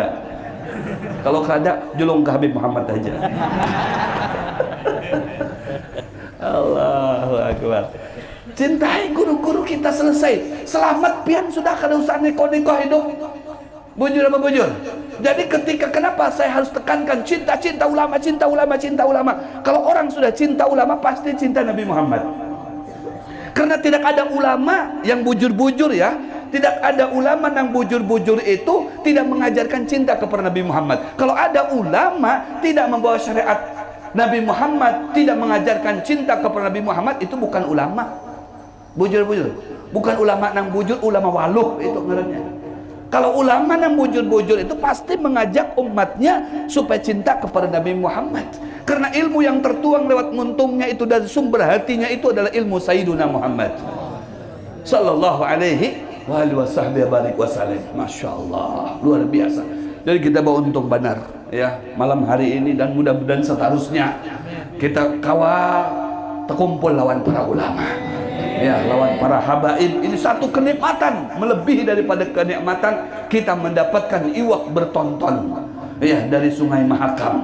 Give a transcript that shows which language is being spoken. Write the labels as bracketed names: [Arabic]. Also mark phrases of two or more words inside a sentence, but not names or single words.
[Banjar] Kalau kada, julung ke Habib Muhammad aja. [Arabic] الله أكبر. [Banjar] Cintai guru-guru kita, selesai. Selamat pian sudah, kada usah neko-neko hidup. Bujur apa bujur? [Indonesian] Jadi ketika, kenapa saya harus tekankan cinta ulama, cinta ulama, cinta ulama? Kalau orang sudah cinta ulama, pasti cinta Nabi Muhammad. Karena tidak ada ulama yang bujur-bujur ya. Tidak ada ulama yang bujur-bujur itu tidak mengajarkan cinta kepada Nabi Muhammad. Kalau ada ulama tidak membawa syariat Nabi Muhammad, tidak mengajarkan cinta kepada Nabi Muhammad, itu bukan ulama. [Banjar] Bujur-bujur. Bukan ulama nang bujur, ulama waluh itu ngarannya. [Indonesian] Kalau ulama nang bujur-bujur itu pasti mengajak umatnya supaya cinta kepada Nabi Muhammad. Karena ilmu yang tertuang lewat muntungnya itu dari sumber hatinya itu adalah ilmu [Arabic] سيدنا محمد صلى الله عليه وسلم. ما شاء الله, [Indonesian] luar biasa. Jadi kita bawa untung benar ya malam hari ini, dan mudah-mudahan seterusnya kita kawal terkumpul lawan para ulama ya, lawan para habaib. Ini satu kenikmatan, melebihi daripada kenikmatan kita mendapatkan iwak bertonton ya dari Sungai Mahakam.